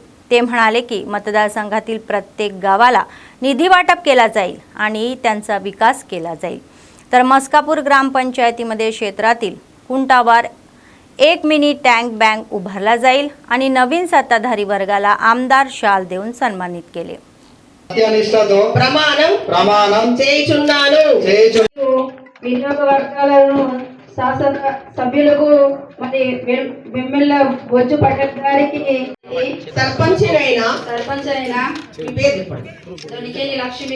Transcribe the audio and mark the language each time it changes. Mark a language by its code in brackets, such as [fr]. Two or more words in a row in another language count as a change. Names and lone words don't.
[mr] ते म्हणाले की मतदारसंघातील प्रत्येक गावाला निधी वाटप केला जाईल आणि त्यांचा विकास केला जाईल। तर मस्कापूर ग्रामपंचायतीमध्ये क्षेत्रातील कुंटावार 1 मिनी टँक बँक उभारला जाईल आणि नवीन सत्ताधारी वर्गाला आमदार शाल देऊन सन्मानित केले। [te] సత్యనిష్టతో ప్రమాణం చేయుచున్నాను వినియోగ వర్గాలను శాసన సభ్యులకు మరి వెమ్మెల్ల బొజ్జు పటేల్ గారికి సర్పంచ్ అయిన దొనికేని లక్ష్మి